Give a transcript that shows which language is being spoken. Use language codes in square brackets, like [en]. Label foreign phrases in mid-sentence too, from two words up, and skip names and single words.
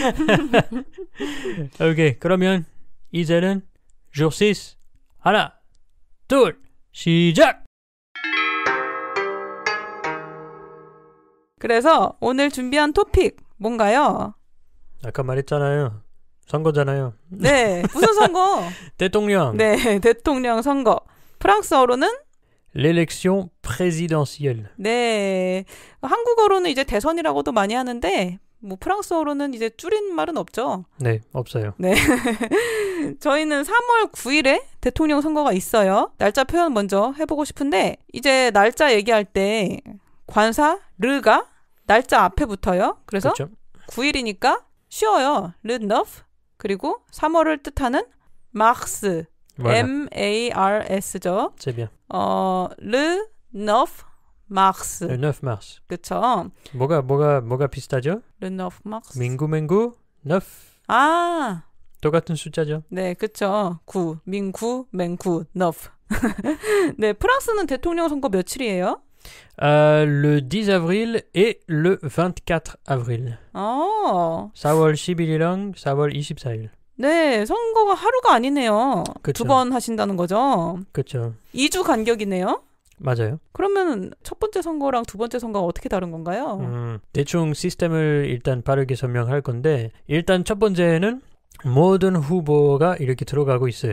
[ko] 오케이, 그러면 이제는 Jour 6 하나, 둘, 시작! 그래서 오늘 준비한 토픽 뭔가요? 아까 말했잖아요. 선거잖아요. 네, 무슨 선거? 대통령. 네, 대통령 선거. 프랑스어로는? [fr] L'élection présidentielle. [ko] 네, 한국어로는 이제 대선이라고도 많이 하는데 프랑스어로는 이제 줄인 말은 없죠. 네, 없어요. 네, 저희는 3월 9일에 대통령 선거가 있어요. 날짜 표현 먼저 해보고 싶은데 이제 날짜 얘기할 때 관사 르가 날짜 앞에 붙어요. 그래서 그렇죠. 9일이니까 쉬워요. [fr] le neuf [ko] 그리고 3월을 뜻하는 마르스 M-A-R-S죠. [fr] C'est bien. le neuf mars. Le 9 mars. [ko] 그쵸. 뭐가 비슷하죠? [fr] le neuf mars. [ko] 민구 9. 똑같은 숫자죠. 네, 그쵸. 9. 민구 맹구 너프. 네, 프랑스는 대통령 선거 며칠이에요? [fr] Le 10 avril et le 24 avril. [ko] 4월 11일랑 4월 24일. 네, 선거가 하루가 아니네요. 그쵸. 2번 하신다는 거죠? 그렇죠. 2주 간격이네요? 맞아요. 그러면 첫 번째 선거랑 두 번째 선거가 어떻게 다른 건가요? 대충 시스템을 일단 빠르게 설명할 건데 일단 첫 번째는 모든 후보가 이렇게 들어가고 있어요.